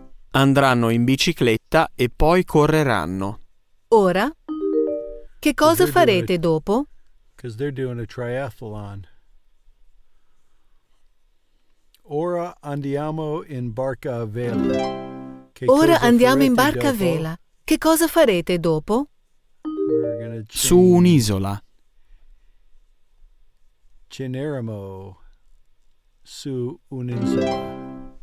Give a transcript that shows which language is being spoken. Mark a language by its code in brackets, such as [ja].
[it] Andranno in bicicletta e poi correranno. Ora? Che cosa farete dopo? [en] Because they're doing a triathlon. [it] Ora andiamo in barca a vela. Ora andiamo in barca a vela. Che cosa farete dopo? Su un'isola. Ceneremo su un'isola.